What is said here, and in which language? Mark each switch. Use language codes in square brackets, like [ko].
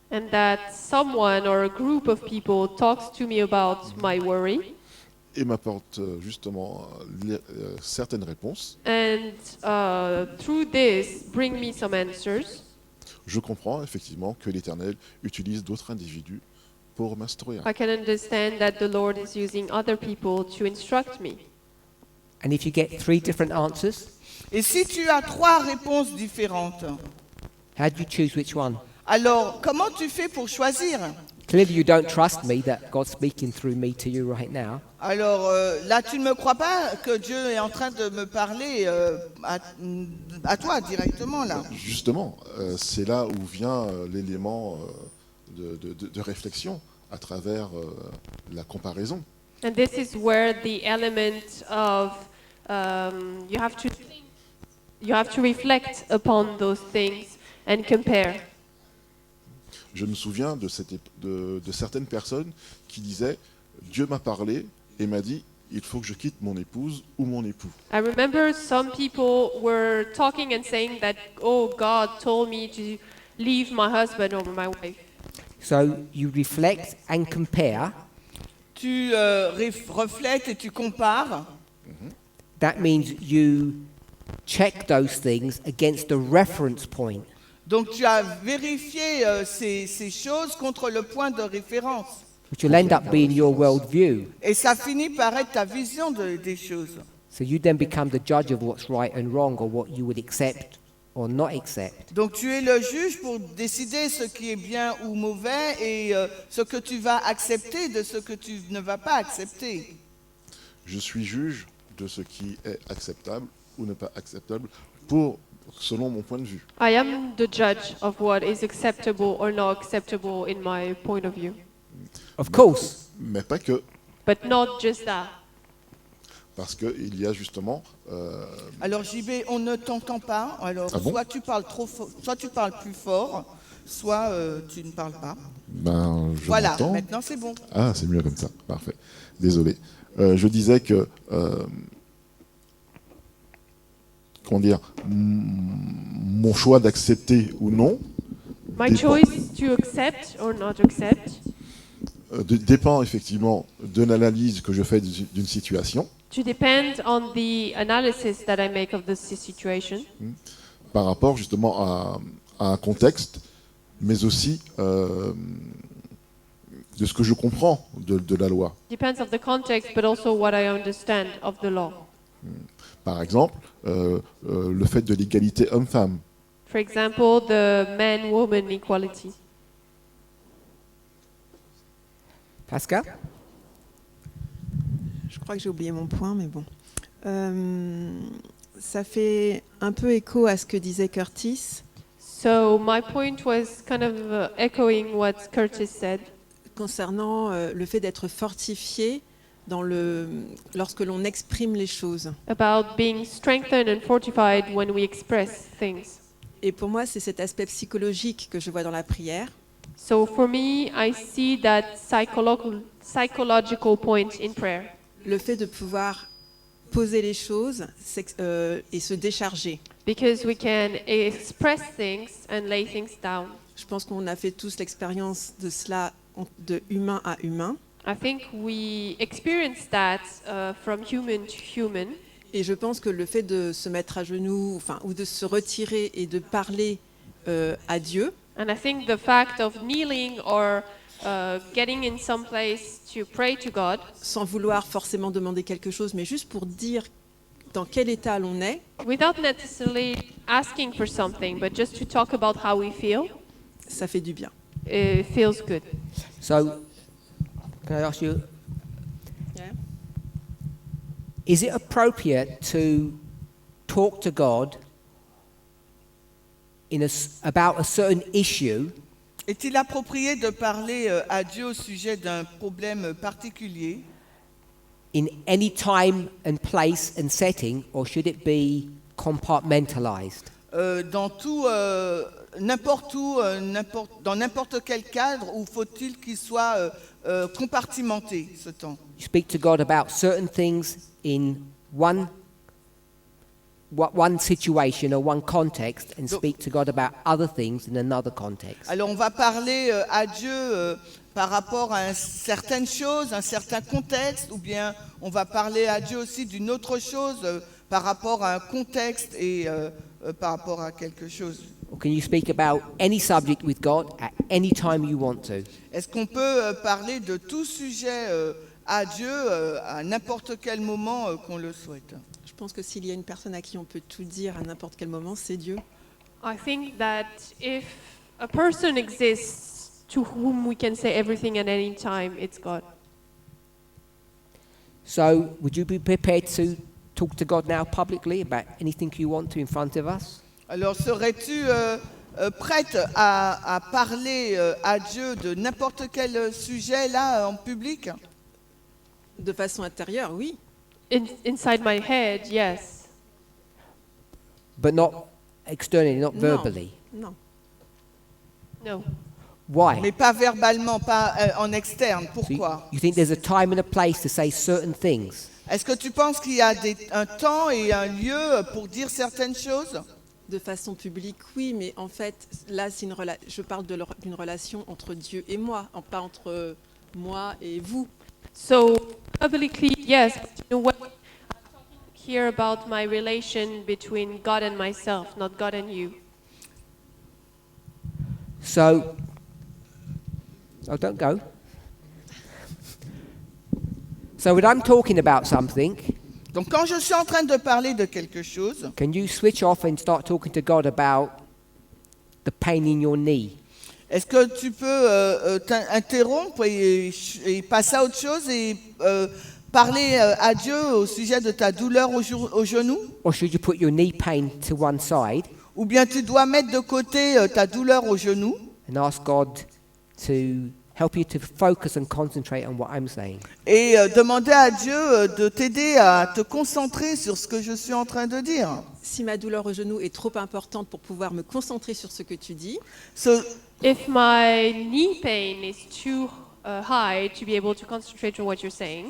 [en] and that someone or a group of people talks to me about my worry, [fr] et m'apporte justement certaines réponses, [en] and through this bring me some answers, [fr] je comprends effectivement que l'Éternel utilise d'autres individus pour m'instruire. [en] I can understand that the Lord is using other people to instruct me. And if you get 3 different answers, [fr] Et si tu as 3 réponses différentes, [en] how do you choose which one? [fr] alors comment tu fais pour choisir? [en] Clearly, you don't trust me that God's speaking through me to you right now. [fr] Alors là, tu ne me crois pas que Dieu est en train de me parler à toi directement là. Justement, c'est là où vient l'élément de réflexion à travers la comparaison. [en] And this is where the element of you have to reflect upon those things and compare. [fr] Je me souviens de certaines personnes qui disaient « Dieu m'a parlé et m'a dit il faut que je quitte mon épouse ou mon époux ». [en] I remember some people were talking and saying that, oh, God told me to leave my husband or my wife. So you reflect and compare. [fr] Tu reflètes et tu compares. [en] That means you check those things against the reference point. [fr] Donc tu as vérifié ces choses contre le point de référence. [en] Which will end up being your worldview. [fr] Et ça finit par être ta vision des choses. [en] So you then become the judge of what's right and wrong, or what you would accept or not accept. [fr] Donc tu es le juge pour décider ce qui est bien ou mauvais et ce que tu vas accepter de ce que tu ne vas pas accepter. Je suis juge de ce qui est acceptable ou n'est pas acceptable selon mon point de vue. [en] I am the judge of what is acceptable or not acceptable in my point of view. Of course. [fr] Mais pas que. [en] But not just that. [fr] Parce qu'il y a justement... Alors JB, on ne t'entend pas. Alors soit tu parles trop fort, soit tu parles plus fort, soit tu ne parles pas. Ben, voilà, m'entends. maintenant c'est bon. Ah, c'est mieux comme ça. Parfait. Désolé. Je disais que... comment dire, mon choix d'accepter ou non [en] My choice to accept or not accept [fr] dépend effectivement de l'analyse que je fais d'une situation. [en] to depend on the analysis that I make of the situation. [fr] Par rapport justement à un contexte, mais aussi de ce que je comprends de la loi. [en] Depends of the context, but also what I understand of the law. [fr] Par exemple, le fait de l'égalité homme-femme. [en] For example, the man-woman equality. [fr] Pascal? Je crois que j'ai oublié mon point, mais bon. Ça fait un peu écho à ce que disait Curtis. [en] So my point was kind of echoing what Curtis said. [fr] Concernant le fait d'être fortifié lorsque l'on exprime les choses. [en] About being strengthened and fortified when we express things. [fr] Et pour moi, c'est cet aspect psychologique que je vois dans la prière. [en] So for me, I see that psychological point in prayer. [fr] Le fait de pouvoir poser les choses et se décharger. [en] Because we can express things and lay things down. [fr] Je pense qu'on a fait tous l'expérience de cela de humain à humain. [en] I think we experience that from human to human. [fr] Et je pense que le fait de se mettre à genoux, ou de se retirer et de parler à Dieu, [en] And I think the fact of kneeling or getting in some place to pray to God, [fr] sans vouloir forcément demander quelque chose, mais juste pour dire dans quel état l'on est, [en] without necessarily asking for something, but just to talk about how we feel, [fr] ça fait du bien. [en] it feels good. So, can I ask you, Yeah. is it appropriate to talk to God about a certain issue [fr] Est-il approprié de parler à Dieu au sujet d'un problème particulier [en] in any time and place and setting, or should it be compartmentalized? [fr] dans tout, n'importe où, dans n'importe quel cadre, ou faut-il qu'il soit compartimenté, ce temps? [en] You speak to God about certain things in one situation or one context, and speak to God about other things in another context. [fr] Alors on va parler à Dieu par rapport à certaines choses, un certain contexte, ou bien on va parler à Dieu aussi d'une autre chose par rapport à un contexte et par rapport à quelque chose. [en] Or can you speak about any subject with God at any time you want to? [fr] Est-ce qu'on peut parler de tout sujet à Dieu à n'importe quel moment qu'on le souhaite? Je pense que s'il y a une personne à qui on peut tout dire à n'importe quel moment, c'est Dieu. [en] I think that if a person exists to whom we can say everything at any time, it's God. So, would you be prepared to talk to God now publicly about anything you want to in front of us? [fr] Alors serais-tu prête à parler à Dieu de n'importe quel sujet là en public? De façon intérieure, oui. [en] Inside my head, yes. But not externally, not [fr] Non. [en] verbally. [fr] Non. [en] No. Why? [fr] Mais pas verbalement, pas en externe. Pourquoi? [en] You think there's a time and a place to say certain things? [fr] Est-ce que tu penses qu'il y a un temps et un lieu pour dire certaines choses? De façon publique, oui, mais en fait, là, je parle d'une relation entre Dieu et moi, pas entre moi et vous. [en] So publicly, yes. But you know what? I'm talking here about my relation between God and myself, not God and you. So, oh, don't go. So, when I'm talking about something, [fr] Donc quand je suis en train de parler de quelque chose, [en] can you switch off and start talking to God about the pain in your knee? [fr] est-ce que tu peux t'interrompre et passer à autre chose et parler à Dieu au sujet de ta douleur au genou? [en] Or should you put your knee pain to one side [fr] Ou bien tu dois mettre de côté ta douleur au genou [en] and ask God to help you to focus and concentrate on what I'm saying? [fr] et demander à Dieu de t'aider à te concentrer sur ce que je suis en train de dire. Si ma douleur au genou est trop importante pour pouvoir me concentrer sur ce que tu dis, [en] If my knee pain is too high to be able to concentrate on what you're saying,